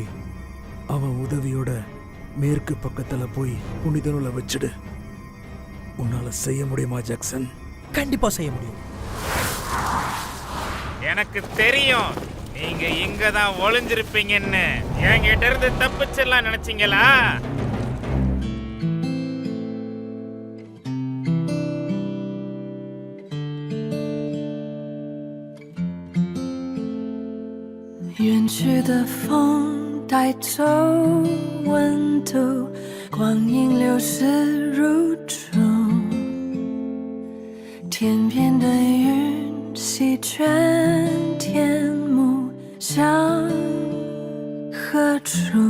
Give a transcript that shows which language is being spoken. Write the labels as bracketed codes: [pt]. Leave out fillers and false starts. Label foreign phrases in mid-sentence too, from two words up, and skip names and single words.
[ta] அவன் உதவியோட மேற்கு பக்கத்தில் போய் புனித நூலை வச்சிடு. உன்னால செய்ய முடியுமா ஜாக்சன்? கண்டிப்பா செய்ய முடியும். எனக்கு தெரியும் நீங்க இங்க தான் ஒளிஞ்சிருப்பீங்கன்னு. என்கிட்ட இருந்து தப்பிச்சிடலாம் நினைச்சீங்களா? [zh] 远去的风带走温度，光阴流逝如初，天边的云席卷天幕，向何处？